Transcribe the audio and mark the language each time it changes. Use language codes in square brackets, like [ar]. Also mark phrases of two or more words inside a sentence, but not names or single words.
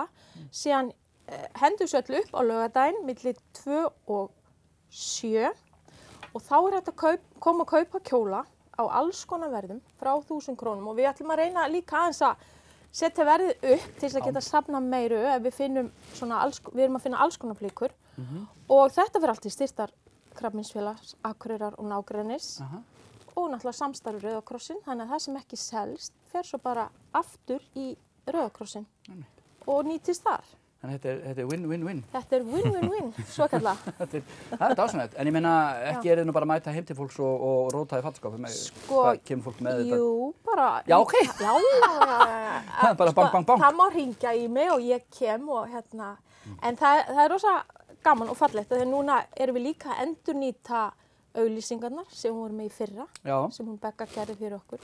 [is] Síðan hendum við öllu upp á laugardaginn milli 2 og 7 og þá er þetta koma að kaupa kjóla á alls konar verðum frá 1000 krónum og við ætlum að reyna líka aðeins að setja verðið upp til þess að geta safna meiru ef við finnum við erum að finna alls konar flíkur og þetta fyrir allt í styrktar Krabbameinsfélags Akureyrar og nágrennis. Og náttúrulega samstarfi Rauða krossinn, þannig að það sem ekki selst fer svo bara aftur í Rauða krossinn og nýtist þar. Þannig þetta er win-win-win. Þetta er win-win-win, svo kallað. Það er dásamlegt, en ég meina ekki er þið nú bara að mæta heim til fólks og róta í fattaskáp. Hvað kemur fólk með þetta? Jú, bara... Já, ok. Já, bara bang, bang, bang. Það má hringja í mig og ég kem og En það er rosa gaman og fallegt, þegar núna erum við líka að endurnýta auglýsingarnar sem hún var með í fyrra, sem hún Begga gerði fyrir okkur.